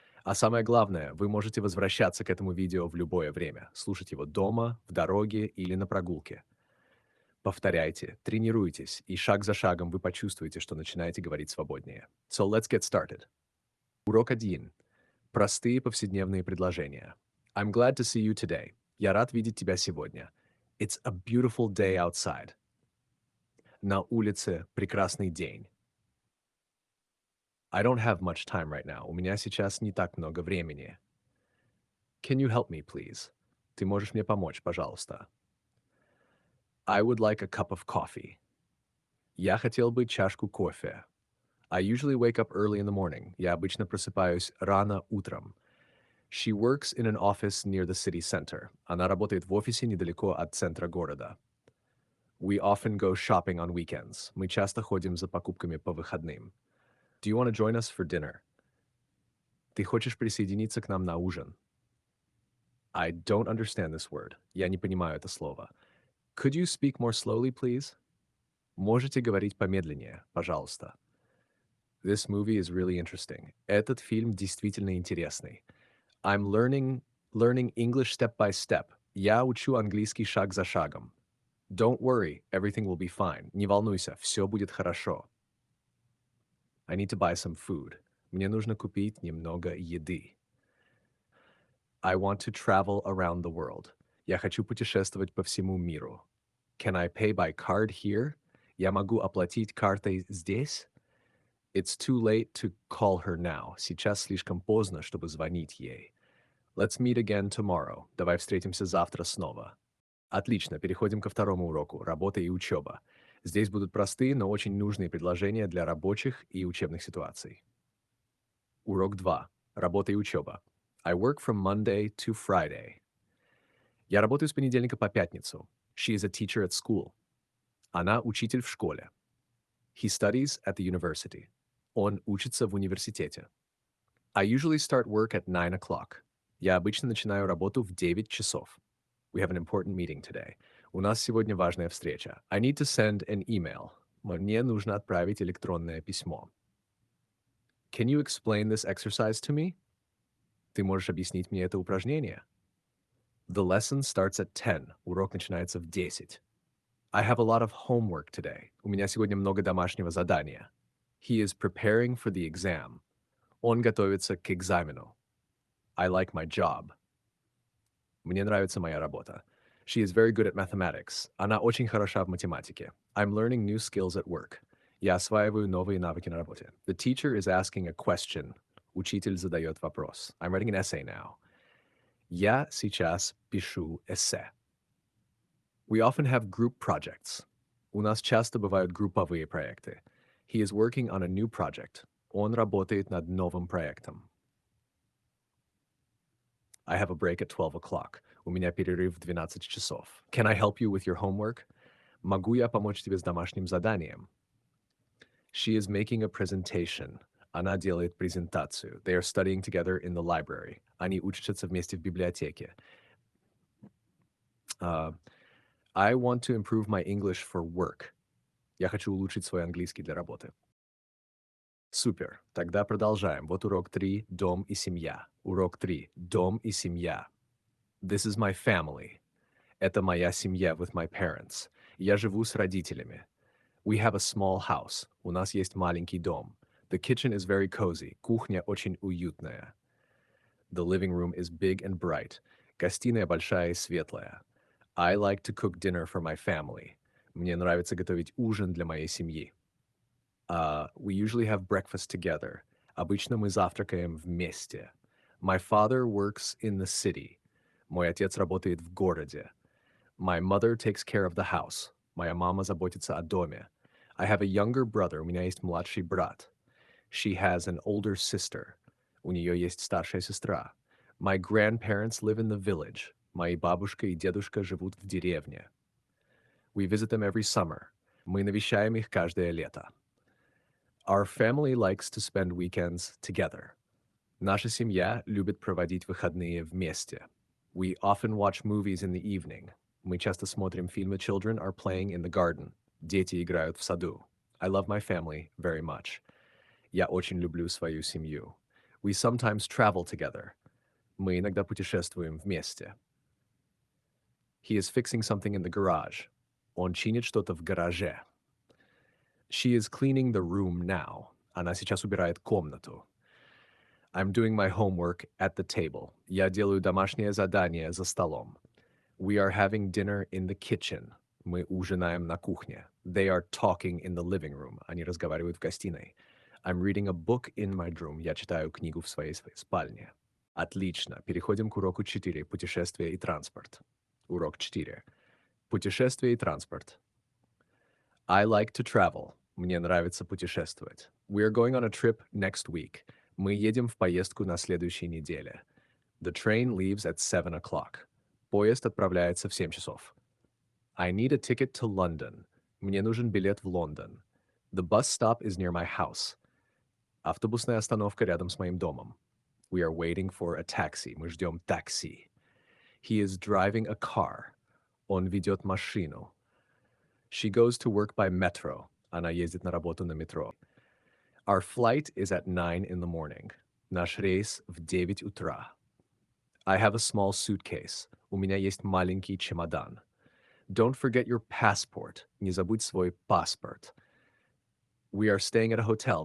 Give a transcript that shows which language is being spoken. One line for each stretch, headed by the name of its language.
Russian: А самое главное, вы можете возвращаться к этому видео в любое время, слушать его дома, в дороге или на прогулке. Повторяйте, тренируйтесь, и шаг за шагом вы почувствуете, что начинаете говорить свободнее.
English: So let's get started.
Russian: Урок 1. Простые повседневные предложения.
English: I'm glad to see you today.
Russian: Я рад видеть тебя сегодня.
English: It's a beautiful day outside.
Russian: На улице прекрасный день.
English: I don't have much time right now.
Russian: У меня сейчас не так много времени.
English: Can you help me, please?
Russian: Ты можешь мне помочь, пожалуйста?
English: I would like a cup of coffee.
Russian: Я хотел бы чашку кофе.
English: I usually wake up early in the morning.
Russian: Я обычно просыпаюсь рано утром.
English: She works in an office near the city center.
Russian: Она работает в офисе недалеко от центра города.
English: We often go shopping on weekends.
Russian: Мы часто ходим за покупками по выходным.
English: Do you want to join us for dinner?
Russian: Ты хочешь присоединиться к нам на ужин?
English: I don't understand this word.
Russian: Я не понимаю это слово.
English: Could you speak more slowly, please?
Russian: Можете говорить помедленнее, пожалуйста.
English: This movie is really interesting.
Russian: Этот фильм действительно интересный.
English: I'm learning English step by step.
Russian: Я учу английский шаг за шагом.
English: Don't worry, everything will be fine.
Russian: Не волнуйся, все будет хорошо.
English: I need to buy some food.
Russian: Мне нужно купить немного еды.
English: I want to travel around the world.
Russian: Я хочу путешествовать по всему миру.
English: Can I pay by card here?
Russian: Я могу оплатить картой здесь?
English: It's too late to call her now.
Russian: Сейчас слишком поздно, чтобы звонить ей.
English: Let's meet again tomorrow.
Russian: Давай встретимся завтра снова. Отлично, переходим ко второму уроку — работа и учеба. Здесь будут простые, но очень нужные предложения для рабочих и учебных ситуаций. Урок 2. Работа и учеба.
English: I work from Monday to Friday.
Russian: Я работаю с понедельника по пятницу.
English: She is a teacher at school.
Russian: Она учитель в школе.
English: He studies at the university.
Russian: Он учится в университете.
English: I usually start work at 9 o'clock.
Russian: Я обычно начинаю работу в 9 часов.
English: We have an important meeting today.
Russian: У нас сегодня важная встреча.
English: I need to send an email.
Russian: Мне нужно отправить электронное письмо.
English: Can you explain this exercise to me?
Russian: Ты можешь объяснить мне это упражнение?
English: The lesson starts at 10.
Russian: Урок начинается в 10.
English: I have a lot of homework today.
Russian: У меня сегодня много домашнего задания.
English: He is preparing for the exam.
Russian: Он готовится к экзамену.
English: I like my job.
Russian: Мне нравится моя работа.
English: She is very good at mathematics.
Russian: Она очень хороша в математике.
English: I'm learning new skills at work.
Russian: Я осваиваю новые навыки на работе.
English: The teacher is asking a question.
Russian: Учитель задает вопрос.
English: I'm writing an essay now.
Russian: Я сейчас пишу эссе.
English: We often have group projects.
Russian: У нас часто бывают групповые проекты.
English: He is working on a new project.
Russian: Он работает над новым проектом.
English: I have a break at 12 o'clock.
Russian: У меня перерыв в 12 часов.
English: Can I help you with your homework?
Russian: Могу я помочь тебе с домашним заданием?
English: She is making a presentation.
Russian: Она делает презентацию.
English: They are studying together in the library.
Russian: Они учатся вместе в библиотеке.
English: Uh, I want to improve my English for work.
Russian: Я хочу улучшить свой английский для работы. Супер. Тогда продолжаем. Вот урок 3. Дом и семья. Урок 3. Дом и семья.
English: This is my family.
Russian: Это моя семья
English: with my parents.
Russian: Я живу с родителями.
English: We have a small house.
Russian: У нас есть маленький дом.
English: The kitchen is very cozy.
Russian: Кухня очень уютная.
English: The living room is big and bright.
Russian: Гостиная большая и светлая.
English: I like to cook dinner for my family.
Russian: Мне нравится готовить ужин для моей семьи.
English: We usually have breakfast together.
Russian: Обычно мы завтракаем вместе.
English: My father works in the city.
Russian: Мой отец работает в городе.
English: My mother takes care of the house.
Russian: Моя мама заботится о доме.
English: I have a younger brother.
Russian: У меня есть младший брат.
English: She has an older sister.
Russian: У нее есть старшая сестра.
English: My grandparents live in the village.
Russian: Мои бабушка и дедушка живут в деревне.
English: We visit them every summer.
Russian: Мы навещаем их каждое лето.
English: Our family likes to spend weekends together.
Russian: Наша семья любит проводить выходные вместе.
English: We often watch movies in the evening.
Russian: Мы часто смотрим фильмы.
English: Children are playing in the garden.
Russian: Дети играют в саду.
English: I love my family very much.
Russian: Я очень люблю свою семью.
English: We sometimes travel together.
Russian: Мы иногда путешествуем вместе.
English: He is fixing something in the garage.
Russian: Он чинит что-то в гараже.
English: She is cleaning the room now.
Russian: Она сейчас убирает комнату.
English: I'm doing my homework at the table.
Russian: Я делаю домашнее задание за столом.
English: We are having dinner in the kitchen.
Russian: Мы ужинаем на кухне.
English: They are talking in the living room.
Russian: Они разговаривают в гостиной.
English: I'm reading a book in my room.
Russian: Я читаю книгу в своей спальне. Отлично. Переходим к уроку 4. Путешествия и транспорт. Урок 4. Путешествия и транспорт.
English: I like to travel.
Russian: Мне нравится путешествовать.
English: We are going on a trip next week.
Russian: Мы едем в поездку на следующей неделе.
English: The train leaves at 7 o'clock.
Russian: Поезд отправляется в 7 часов.
English: I need a ticket to London.
Russian: Мне нужен билет в Лондон.
English: The bus stop is near my house.
Russian: Автобусная остановка рядом с моим домом.
English: We are waiting for a taxi.
Russian: Мы ждем такси.
English: He is driving a car.
Russian: Он ведет машину.
English: She goes to work by metro.
Russian: Она ездит на работу на метро.
English: Our flight is at 9 in the morning.
Russian: Наш рейс в 9 утра.
English: I have a small suitcase.
Russian: У меня есть маленький чемодан.
English: Don't forget your passport.
Russian: Не забудь свой паспорт.
English: We are staying at a hotel.